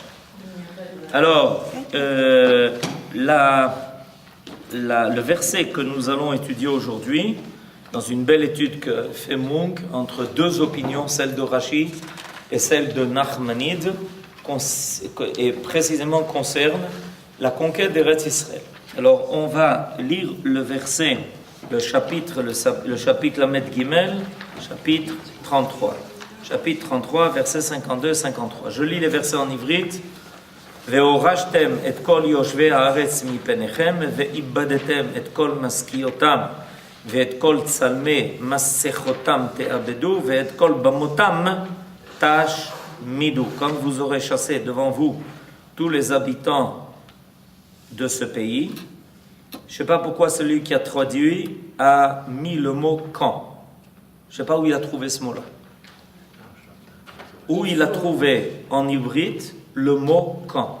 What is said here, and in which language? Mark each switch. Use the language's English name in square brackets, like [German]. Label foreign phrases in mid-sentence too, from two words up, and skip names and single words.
[French] Alors, le verset que nous allons étudier aujourd'hui, dans une belle étude que fait Munk, entre 2 opinions, celle de Rashi et celle de Nachmanide, et précisément concerne la conquête d'Eretz Israël. Alors, on va lire le verset, le chapitre [Hebrew] למד גימל, [French] chapitre 33. Chapitre 33, versets 52-53. Je lis les versets en ivrite. [Hebrew] והורשתם את כל יושבי הארץ מפניכם, ואיבדתם את כל משכיותם, ואת כל צלמי מסכותם תאבדו, ואת כל במותם תשמידו. [French] Comme vous aurez chassé devant vous tous les habitants de ce pays. Je ne sais pas pourquoi celui qui a traduit a mis le mot quand. Je ne sais pas où il a trouvé ce mot-là. Où il a trouvé en ivrite le mot quand.